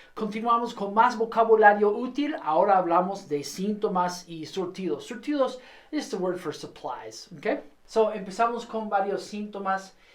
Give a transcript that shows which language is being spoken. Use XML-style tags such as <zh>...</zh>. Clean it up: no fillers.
<es>Continuamos con más vocabulario útil. Ahora hablamos de síntomas y surtidos.</es> <en>Surtidos is the word for supplies, okay?</en> <es>So, empezamos con varios síntomas.</es>